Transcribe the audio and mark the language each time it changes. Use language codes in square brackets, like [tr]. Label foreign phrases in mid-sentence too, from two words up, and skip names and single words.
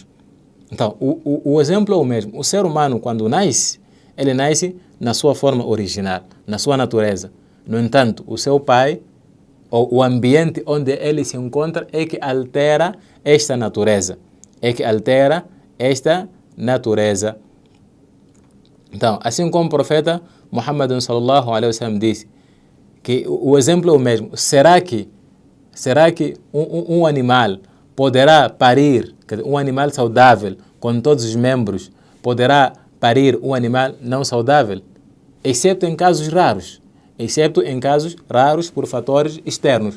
[pt] Então, o exemplo é o mesmo. O ser humano, quando nasce, ele nasce na sua forma original, na sua natureza. No entanto, o seu pai, ou o ambiente onde ele se encontra, é que altera esta natureza. Então, assim como o profeta Muhammad [ar] sallallahu alaihi wasallam [pt] disse, que o exemplo é o mesmo. Será que um animal poderá parir, um animal saudável com todos os membros, poderá parir um animal não saudável? Exceto em casos raros. Por fatores externos.